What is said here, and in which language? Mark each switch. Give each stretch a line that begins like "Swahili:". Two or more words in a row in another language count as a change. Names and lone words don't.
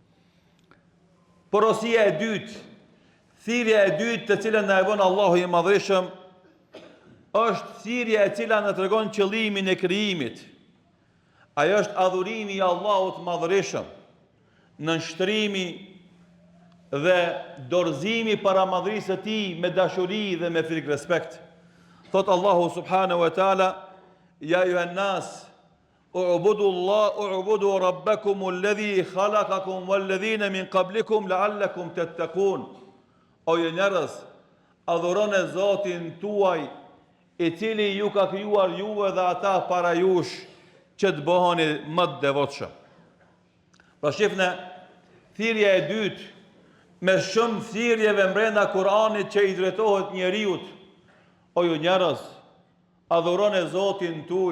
Albanian: Porosia e dytë, thirrja e dytë të cilën na e bën Allahu i Madhërisëm, është thirrja e cila na tregon qëllimin e krijimit. Ajo është adhurimi i Allahut Madhërisëm, nënshtrimi dhe dorëzimi para madhërisë së tij me dashuri dhe me frikë respekt.
Arabic: Thot الله سبحانه وتعالى: يا أيها الناس اعبدوا ربكم الذي خلقكم والذين من قبلكم لعلكم تتقون.
Albanian: O ju njerëz, adhuroni Zotin tuaj, i cili ju ka krijuar juve dhe ata para jush, që të bëheni më të devotshëm. Pra shifne, thirrja e dytë, me shumë thirrjeve brenda Kuranit që i drejtohet njeriut: o ju njerëz, adhuroni Zotin tuaj.